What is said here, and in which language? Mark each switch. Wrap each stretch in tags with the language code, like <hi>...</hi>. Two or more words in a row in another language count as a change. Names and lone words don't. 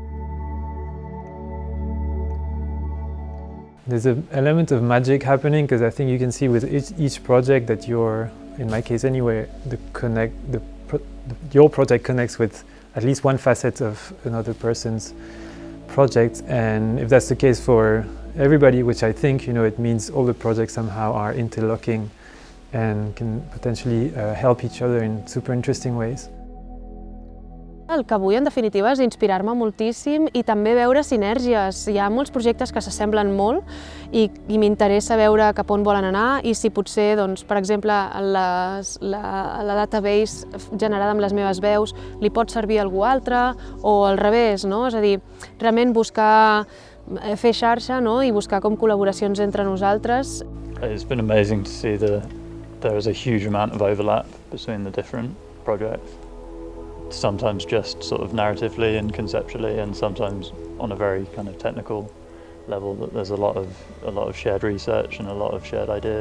<en>There's an element of magic happening because I think you can see with each project that in my case anyway, your project connects with at least one facet of another person's project, and if that's the case for everybody, which I think, it means all the projects somehow are interlocking and can potentially help each other in super interesting ways.</en> <ca>El que vull, en definitiva, és inspirar-me moltíssim i també veure sinergies. Hi ha molts projectes que s'assemblen molt i m'interessa veure cap on volen anar i si potser, per exemple, la database generada amb les meves veus li pot servir a algú altre o al revés, no? És a dir, realment buscar fer xarxa i buscar com col·laboracions entre nosaltres.</ca> <en>It's been amazing to see there is a huge amount of overlap between the different projects. Sometimes just sort of narratively and conceptually, and sometimes on a very kind of technical level. That there's a lot of shared research and a lot of shared ideas.</en>